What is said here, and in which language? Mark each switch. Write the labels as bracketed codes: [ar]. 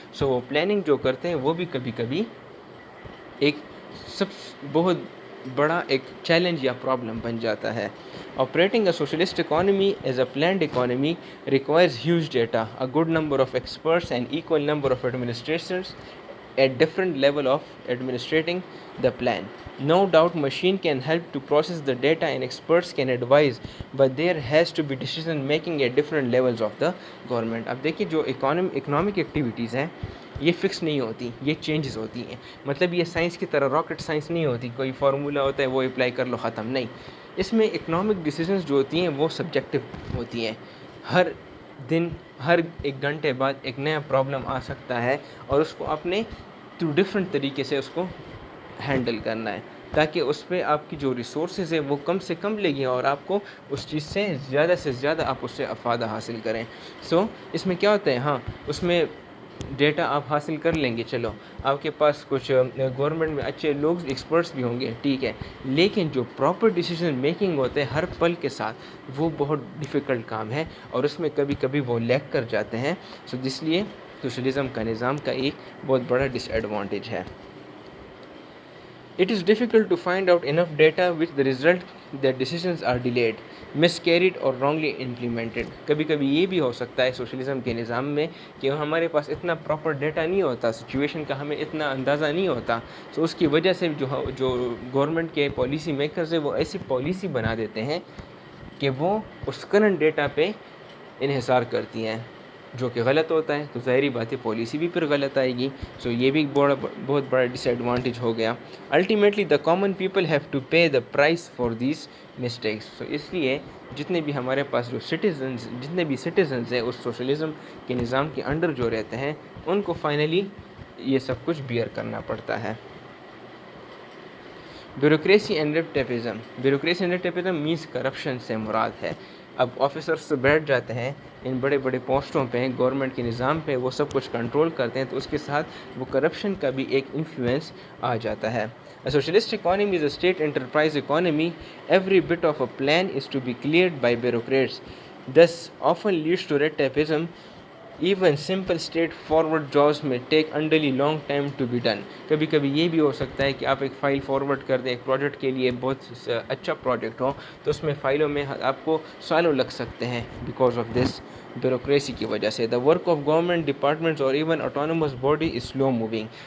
[hi] सो वो प्लानिंग जो करते हैं वो भी कभी कभी एक सब बहुत बड़ा एक चैलेंज या प्रॉब्लम बन जाता है. [en] Operating a socialist economy as a planned economy requires huge data, a good number of experts and equal number of administrators at different level of administrating the plan. No doubt machine can help to process the data and experts can advise, but there has to be decision making at different levels of the government. [hi] अब देखिए, जो economic activities हैं ये fix नहीं होती, ये changes होती हैं. मतलब ये साइंस की तरह रॉकेट साइंस नहीं होती, कोई फार्मूला होता है वो अप्लाई कर लो ख़त्म. नहीं, इसमें इकोनॉमिक डिसीजंस जो होती हैं वो सब्जेक्टिव होती हैं. हर दिन हर एक घंटे बाद एक नया प्रॉब्लम आ सकता है और उसको अपने थ्रू डिफरेंट तरीके से उसको हैंडल करना है, ताकि उस पर आपकी जो रिसोर्सेज है वो कम से कम लगी और आपको उस चीज़ से ज़्यादा आप उससे अफादा हासिल करें. सो इसमें क्या होता है, हाँ उसमें डेटा आप हासिल कर लेंगे, चलो आपके पास कुछ गवर्नमेंट में अच्छे लोग एक्सपर्ट्स भी होंगे, ठीक है, लेकिन जो प्रॉपर डिसीजन मेकिंग होते हैं हर पल के साथ वो बहुत डिफ़िकल्ट काम है और उसमें कभी कभी वो लैग कर जाते हैं. सो इसलिए सोशलिज़म का निज़ाम का एक बहुत बड़ा डिसएडवांटेज है. [en] It is difficult to find out enough data with the result that decisions are delayed, miscarried or wrongly implemented. [hi] कभी कभी ये भी हो सकता है सोशलिज़म के निज़ाम में कि हमारे पास इतना प्रॉपर डेटा नहीं होता, सिचुएशन का हमें इतना अंदाज़ा नहीं होता. तो उसकी वजह से जो गवर्नमेंट के पॉलिसी मेकर्स है वो ऐसी पॉलिसी बना देते हैं कि वो उस करंट डेटा पे इन्हिसार करती हैं, जो कि गलत होता है. तो ज़ाहिरी बात है पॉलिसी भी फिर गलत आएगी. सो ये भी बहुत बड़ा डिसएडवांटेज हो गया. [en] Ultimately the common people have to pay the price for this mistakes. [hi] तो इसलिए जितने भी हमारे पास जितने भी सिटीजन्स हैं उस सोशलिज़म के निज़ाम के अंडर जो रहते हैं उनको फाइनली ये सब कुछ बियर करना पड़ता है. [en] Bureaucracy and nepotism. Bureaucracy and nepotism means corruption [hi] से मुराद है. अब ऑफिसर्स तो बैठ जाते हैं इन बड़े बड़े पोस्टों पे, गवर्नमेंट के निज़ाम पे, वो सब कुछ कंट्रोल करते हैं, तो उसके साथ वो करप्शन का भी एक इन्फ्लुएंस आ जाता है. [en] A socialist economy is a state enterprise economy. Every bit of a plan is to be cleared by bureaucrats. Thus often leads to red tapeism. Even simple straightforward jobs may take unduly long time to be done. [hi] कभी कभी ये भी हो सकता है कि आप एक फ़ाइल फॉरवर्ड कर दें, एक प्रोजेक्ट के लिए बहुत अच्छा प्रोजेक्ट हो तो उसमें फ़ाइलों में आपको सालों लग सकते हैं [en] because of this [hi] ब्यूरोक्रेसी की वजह से. [en] The work of government departments और even autonomous body is slow moving.